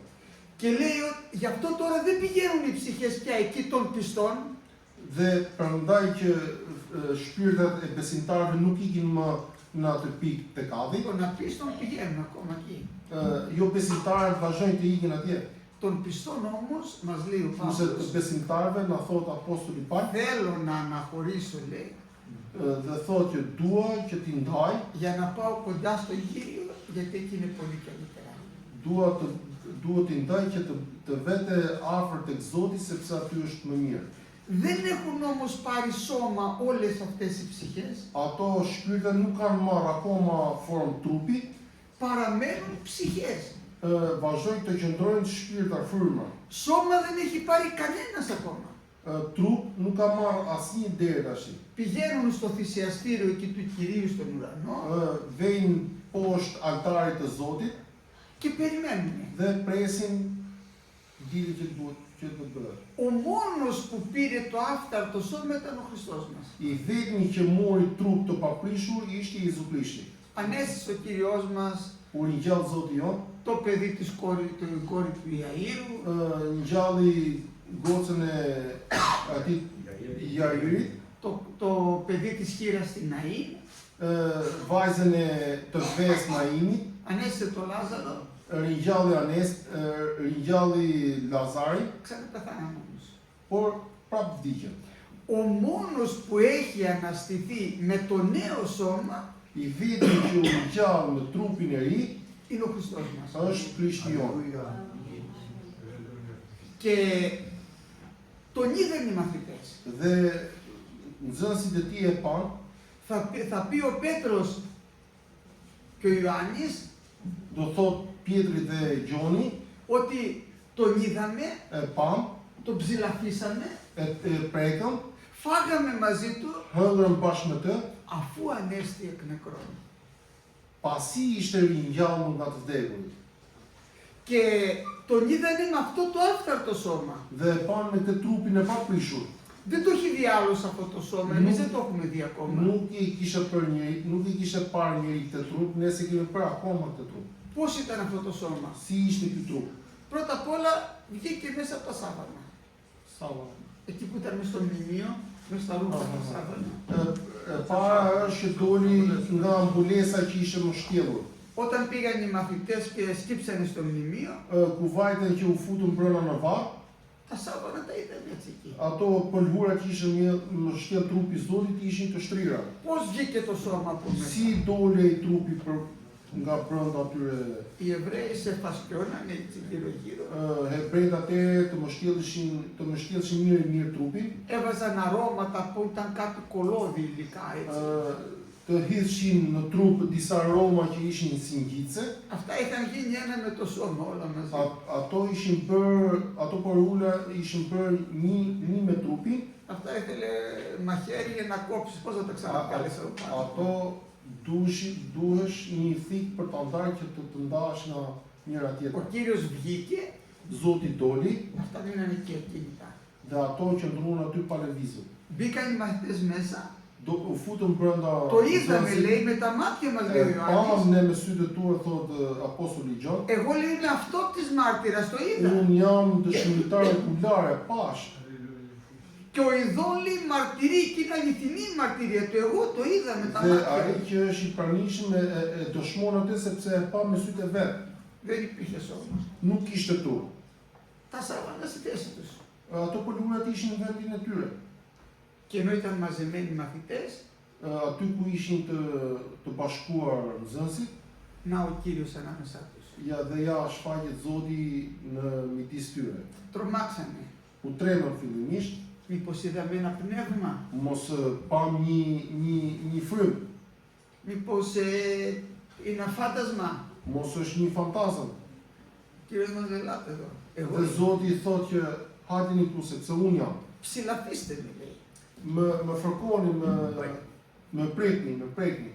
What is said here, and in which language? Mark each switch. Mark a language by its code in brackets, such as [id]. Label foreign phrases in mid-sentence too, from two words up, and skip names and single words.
[el] Και λέει ότι γι' αυτό τώρα δεν πηγαίνουν οι ψυχές πια εκεί των πιστών, [sq] Dhe prandaj që shpirtat e besimtarëve nuk ikin më në atë pikë tek Adhi, [el] των απίστων πηγαίνουν ακόμα εκεί. [sq] jo besimtarët vazhdojnë të ikin atje. [el] Των πιστών όμως, μας λέει ο [sq] Kurse të [el] Παύλος, [sq] besimtarëve na thot apostulli Paul, [el] θέλω να αναχωρήσω, λέει, [sq] dhe thot që dua që t'i ndaj, [el] για να πάω κοντά στον Κύριο, γιατί εκεί είναι πολύ καλύτερα. [sq] duhet t'i ndaj që të vete afër tek Zoti sepse aty është më mirë. [el] Δεν έχουν όμως πάρει σώμα όλες αυτές οι ψυχές, [sq] Ato shpirtat nuk kanë marrë akoma formë trupi, [el] παραμένουν ψυχές. [sq] vazhdojnë të qëndrojnë shpirtar fryma. [el] Σώμα δεν έχει πάρει κανένας ακόμα. [sq] Trup nuk ka marrë asnjë deri tash. [el] Πηγαίνουν στο θυσιαστήριο εκεί του Κυρίου στον ουρανό [sq] Vejnë poshtë altarit të Zotit [el] και περιμένουν. [sq] dhe presin ditën që duhet që të bëhet. [el] Ο μόνος που πήρε το άφθαρτο σώμα ήταν ο Χριστός μας. [sq] I vetmi që mori trup të paprishur ishte Jezu Krishti. [el] Ανέστησε ο Κύριος μας [sq] U ringjall Zoti jon, [el] το παιδί της κόρη του Ιαΐρου, [sq] ngjalli gocën e atij Jairit, [el] το παιδί της χήρας στην Ναΐν, [sq] vajzën e të ves Naimit, [el] ανέστησε το Λάζαρο, [sq] ringjalli Lazari, [el] ξαναπεθάναν όμως. [sq] por prap vdiqën. [el] Ο μόνος που έχει αναστηθεί με το νέο σώμα [sq] I vetmi që u ngjall me trupin e ri [el] είναι ο Χριστός μας. [sq] është Krishti jon. [el] Και τον είδαν οι μαθητές. [sq] Dhe nxënësit e tij e pan, [el] Θα πει ο Πέτρος και ο Ιωάννης [sq] do thot Pietri dhe Gjoni, [el] ότι τον είδαμε, [sq] e pam, [el] τον ψηλαφίσαμε, [sq] e prekëm, [el] φάγαμε μαζί του [sq] hëngrëm bashkë me të, [el] αφού ανέστη εκ νεκρών. [sq] pasi ishte ringjallur nga të vdekurit. [el] Και τον είδανε με αυτό το άφθαρτο σώμα. [sq] Dhe e panë me këtë trupin e paprishur. [el] Δεν το έχει δει άλλος αυτό το σώμα, εμείς δεν το έχουμε δει ακόμα. [sq] Nuk i kishe parë njëri këtë trup, nëse kemi parë akoma këtë trup. [el] Πώς ήταν αυτό το σώμα? [sq] Si ishte ky trup? [el] Πρώτα απ' όλα βγήκε μέσα από τα σάβανα. Εκεί που ήταν μέσα στο μνημείο, μέσα στα ρούχα τα σάβανα. [sq] Para është që doli nga ambulesa që ishte më shtjellur. [el] Όταν πήγαν οι μαθητές και σκύψανε στο μνημείο, [sq] Ku vajten që u futën brenda në varr, [el] τα σάβανα τα είδαμε έτσι εκεί. [sq] ato pëlhura që ishin më shtjell trupi i Zotit ishin të shtrira. [el] Πώς βγήκε το σώμα από μέσα? [sq] Si dolej trupi nga brenda atyre [el] Οι Εβραίοι σε φασκιώνανε έτσι γύρω-γύρω. [sq] hebrejt atëherë të mbështjellshin mirë trupin, [el] Έβαζαν αρώματα που ήταν κάτι κολώδη υλικά έτσι. [sq] të hidhshin në trup disa aroma që ishin si ngjitse. [el] Αυτά είχαν γίνει ένα με το σώμα όλα μαζί. [sq] Ato porula ishin bërë një me trupin. [el] Αυτά ήθελε μαχαίρι για να κόψεις, πώς θα τα ξανακάλεις από πάνω. [sq] Ato duhesh një thik për ta ndarë që të ndash nga njëra [el] Ο [sq] tjetra. [el] Κύριος βγήκε, [sq] Zoti doli [el] αυτά μείνανε εκεί ακίνητα. [sq] dhe ato që ndruan aty pa lëvizur. [el] Μπήκαν οι μαθητές μέσα, [sq] U futën brenda. [el] το είδαμε λέει με τα μάτια μας λέει ο Ιωάννης. [sq] Pam ne me sytë e tua, thot apostulli Gjon. [el] Εγώ λέει είμαι αυτόπτης μάρτυρας, το είδα. [sq] Unë jam dëshmitar okulare, pash. [el] Και ο ειδών λέει μαρτυρεί και είναι αληθινή η μαρτυρία του, εγώ το είδα με τα [sq] Dhe ai [el] μάτια. [sq] që është i pranishëm e dëshmon atë sepse e pa me sytë e vet. [el] Δεν υπήρχε σώμα. [sq] Nuk kishte turp. [el] Τα σάβανα στη θέση τους. [sq] Ato pëlhurat ishin në vendin e tyre. [el] Και ενώ ήταν μαζεμένοι οι μαθητές, [sq] Aty ku ishin të bashkuar nxënësit, [el] να ο Κύριος ανάμεσά τους. [sq] ja shfaqet Zoti në midis tyre. [el] Τρομάξανε. [sq] U tremën fillimisht, [el] Μήπως είδαμε ένα πνεύμα, [sq] mos pam një frym, [el] μήπως είναι φάντασμα. [sq] mos është një fantazëm. [el] Κύριος μας ελάτε εδώ. Εγώ [sq] Dhe Zoti thotë që hajteni këtu sepse unë jam. [el] ψηλαφίστε με λέει. [sq] Më fërkoni, më prekni.